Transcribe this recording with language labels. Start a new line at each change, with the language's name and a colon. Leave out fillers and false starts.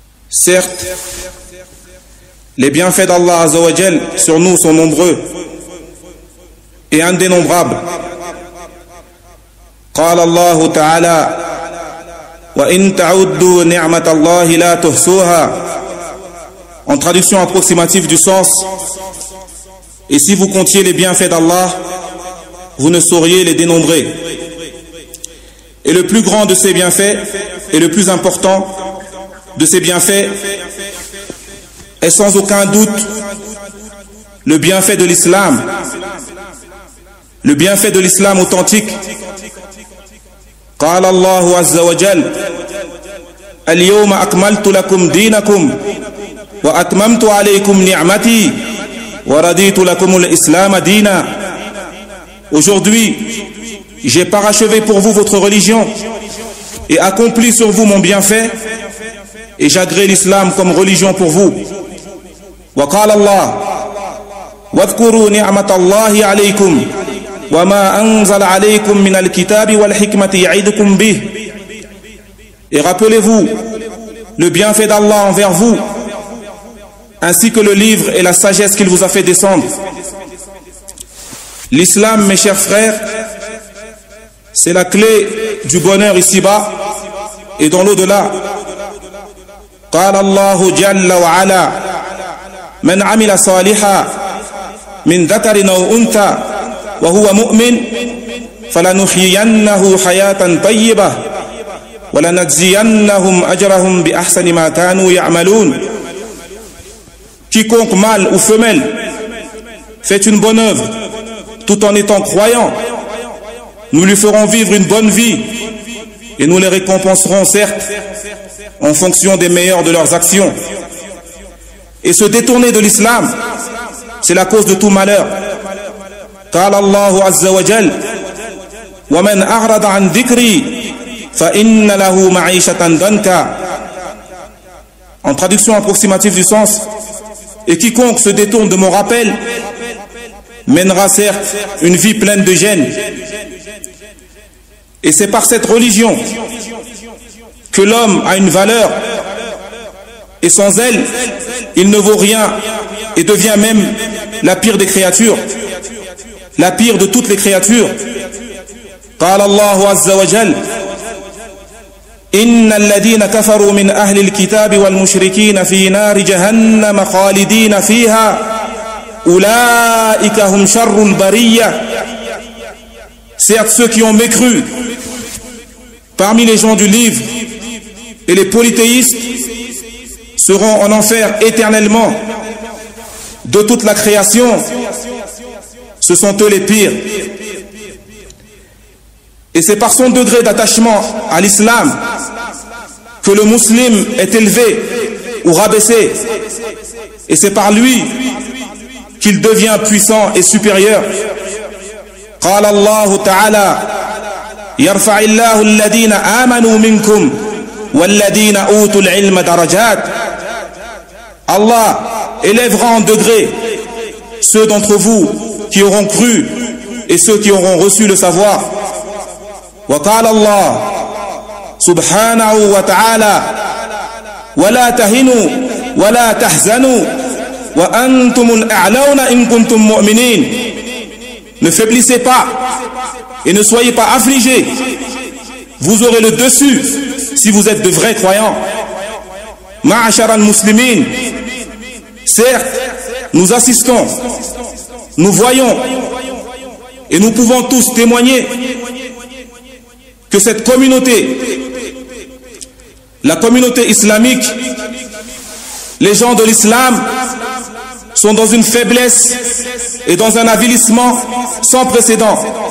French: certes les bienfaits d'Allah
Arabic: عز وجل
French: sur nous sont nombreux et indénombrables.
Arabic: قال الله تعالى وإن تعدوا نعمة الله لا تحصوها.
French: En traduction approximative du sens, et si vous comptiez les bienfaits d'Allah, vous ne sauriez les dénombrer. Et le plus grand de ces bienfaits, et le plus important de ces bienfaits, est sans aucun doute le bienfait de l'islam. Le bienfait de l'islam authentique.
Arabic: قال الله عز وجل اليوم أكملت لكم دينكم وأتممت عليكم نعمتي ورضيت لكم الإسلام دينا.
French: Aujourd'hui, j'ai parachevé pour vous votre religion et accompli sur vous mon bienfait et j'agrée l'islam comme religion pour vous.
Arabic: وقال الله واذكروا نعمة الله عليكم وما أنزل عليكم من الكتاب والحكمة يعيدكم به.
French: Et rappelez-vous le bienfait d'Allah envers vous, ainsi que le livre et la sagesse qu'il vous a fait descendre. L'islam, mes chers frères, c'est la clé du bonheur ici-bas et dans l'au-delà.
Arabic: قال الله جل وعلا من عمل صالحا من ذكر أو أنثى وهو مؤمن فلنحيينه حياة طيبة ولنجزينهم أجرهم بأحسن ما كانوا يعملون.
French: Quiconque mâle ou femelle fait une bonne œuvre tout en étant croyant, nous lui ferons vivre une bonne vie et nous les récompenserons certes en fonction des meilleurs de leurs actions. Et se détourner de l'islam, c'est la cause de tout malheur.
Arabic: قال الله عز وجل ومن أعرض عن ذكري فإن له معيشة ضنكا.
French: En traduction approximative du sens, et quiconque se détourne de mon rappel mènera certes une vie pleine de gêne. Et c'est par cette religion que l'homme a une valeur, et sans elle il ne vaut rien et devient même la pire des créatures, la pire de toutes les créatures.
Arabic: قال الله عز وجل إن الذين كفروا من أهل الكتاب والمشركين في نار جهنم خالدين فيها أولئك هم شر البرية.
French: Certes, ceux qui ont mécru parmi les gens du livre et les polythéistes seront en enfer éternellement. De toute la création, ce sont eux les pires. Et c'est par son degré d'attachement à l'islam que le musulman est élevé ou rabaissé. Et c'est par lui qu'il devient puissant et supérieur.
Arabic: قال الله تعالى يرفع الله الذين آمنوا منكم والذين أوتوا العلم درجات.
French: Allah élèvera en degré ceux d'entre vous qui auront cru et ceux qui auront reçu le savoir.
Arabic: وقال الله سبحانه وتعالى ولا تهنوا ولا تحزنوا وأنتم الأعلون إن كنتم مؤمنين.
French: Ne faiblissez pas et ne soyez pas affligés. Vous aurez le dessus si vous êtes de vrais croyants.
Arabic: Ma'ashara al-muslimin.
French: Certes, nous assistons, nous voyons et nous pouvons tous témoigner que cette communauté, la communauté islamique, les gens de l'islam sont dans une faiblesse et dans un avilissement sans précédent.